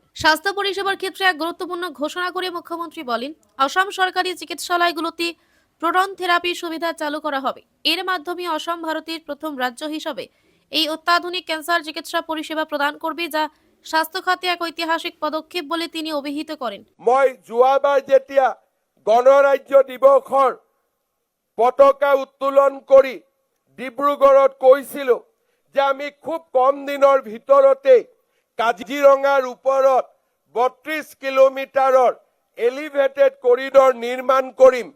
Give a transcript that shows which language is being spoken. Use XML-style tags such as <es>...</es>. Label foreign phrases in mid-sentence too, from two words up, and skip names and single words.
<bn>স্বাস্থ্য পরিষেবার ক্ষেত্রে এক গুরুত্বপূর্ণ ঘোষণা করে মুখ্যমন্ত্রী বলেন, অসম সরকারি চিকিৎসালয়গুলোতে প্রোটন থেরাপি সুবিধা চালু করা হবে। এর মাধ্যমে অসম ভারতের প্রথম রাজ্য হিসেবে এই অত্যাধুনিক ক্যান্সার চিকিৎসা পরিষেবা প্রদান করবে, যা স্বাস্থ্য খাতে এক ঐতিহাসিক পদক্ষেপ বলে তিনি অভিহিত করেন।</bn> <as>মই যোৱাবাৰ যেতিয়া গণৰাজ্য দিৱসৰ পতাকা উত্তোলন কৰি ডিব্ৰুগড়ত কৈছিলো যে আমি খুব কম দিনৰ ভিতৰতে কাজিৰঙাৰ ওপৰত 32 কিলোমিটাৰৰ</as> <en>elevated corridor</en> <as>নিৰ্মাণ কৰিম।</as>